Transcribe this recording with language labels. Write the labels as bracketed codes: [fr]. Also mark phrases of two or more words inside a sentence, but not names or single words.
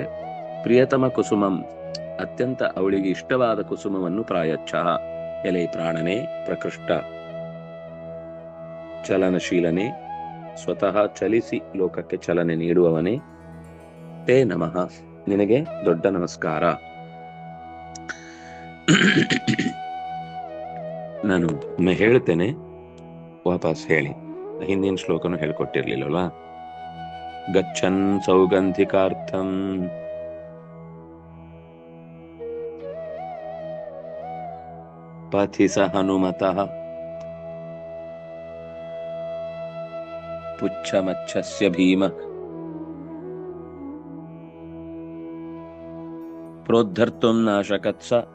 [sa] ಪ್ರಿಯತಮ ಕುಸುಮಂ, [kn] ಅತ್ಯಂತ ಅವಳಿಗೆ ಇಷ್ಟವಾದ ಕುಸುಮವನ್ನು ಪ್ರಾಯಚ್ಛಃ, ಎಲೆ ಪ್ರಾಣನೇ, ಪ್ರಕೃಷ್ಟ ಚಲನಶೀಲನೆ, ಸ್ವತಃ ಚಲಿಸಿ ಲೋಕಕ್ಕೆ ಚಲನೆ ನೀಡುವವನೇ, [sa] ತೇ ನಮಃ, [kn] ನಿನಗೆ ದೊಡ್ಡ ನಮಸ್ಕಾರ. ನಾನು ಹೇಳ್ತೇನೆ, ವಾಪಸ್ ಹೇಳಿ. ಹಿಂದಿನ ಶ್ಲೋಕನು ಹೇಳ್ಕೊಟ್ಟಿರ್ಲಿಲ್ಲವಾ? [sa] ಗಚ್ಚನ್ ಸೌಗಂಧಿಕಾರ್ಥಂ ಪಥಿ ಸ ಹನುಮತಃ ಪುಚ್ಛಮಚ್ಛಸ್ಯ ಭೀಮ ಪ್ರೋದ್ಧರ್ತುಂ ನಾಶಕತ್ಸ